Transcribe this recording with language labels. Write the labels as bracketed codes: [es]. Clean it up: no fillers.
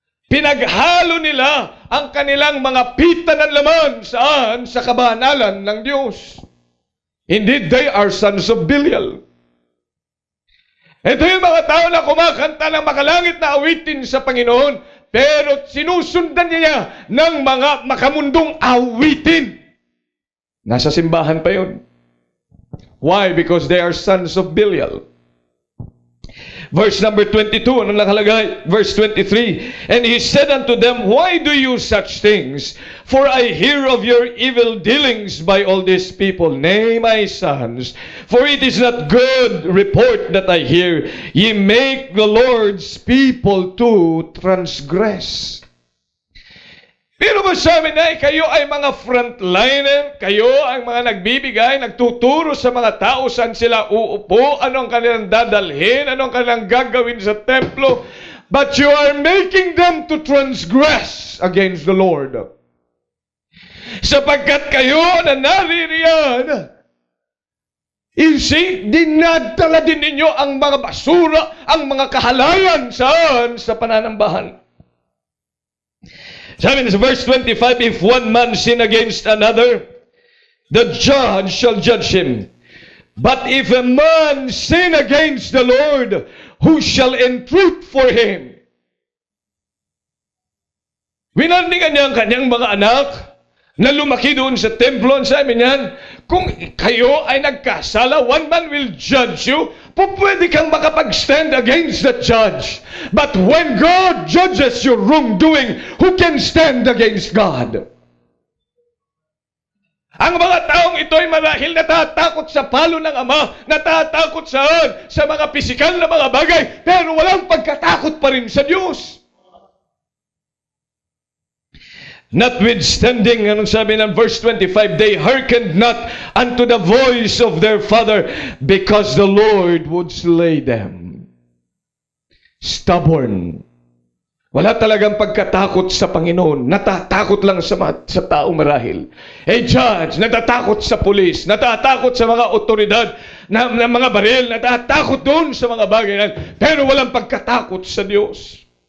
[tl] Pinaghalo nila ang kanilang mga pita ng laman saan? Sa kabanalan ng Diyos. [en] Indeed, they are sons of Belial. [tl] Ito yung mga tao na kumakanta ng makalangit na awitin sa Panginoon, pero sinusundan niya ng mga makamundong awitin. Nasa simbahan pa yun. [en] Why? Because they are sons of Belial. Verse number 22, [tl] ano nakalagay? [en] Verse 23, And he said unto them, Why do you such things? For I hear of your evil dealings by all these people. Nay, my sons, for it is not good report that I hear. Ye make the Lord's people to transgress. [tl] Pero masabi na, kayo ay mga frontliner, kayo ang mga nagbibigay, nagtuturo sa mga tao saan sila uupo, anong kanilang dadalhin, anong kanilang gagawin sa templo, [en] but you are making them to transgress against the Lord. [tl] Sapagkat kayo na naririyan, dinadala din ninyo ang mga basura, ang mga kahalayan saan? Sa pananambahan. Sabi sa [en] verse 25, If one man sin against another, the judge shall judge him. But if a man sin against the Lord, who shall entreat for him? [tl] Winarningan niya ang kanyang mga anak na lumaki doon sa templo. Sabi niyan, kung kayo ay nagkasala, [en] one man will judge you. [tl] Pwede kang makapag-stand [en] against the judge. But when God judges your wrongdoing, who can stand against God? [tl] Ang mga taong ito ay marahil natatakot sa palo ng Ama, natatakot saan? Sa mga pisikal na mga bagay, pero walang pagkatakot pa rin sa Diyos. [en] Notwithstanding, [tl] anong sabi ng [en] verse 25, they hearkened not unto the voice of their father, because the Lord would slay them. Stubborn. [tl] Wala talagang pagkatakot sa Panginoon. Natatakot lang sa tao marahil. Judge, natatakot sa pulis, natatakot sa mga otoridad, na mga baril, natatakot doon sa mga bagay na, pero walang pagkatakot sa Diyos.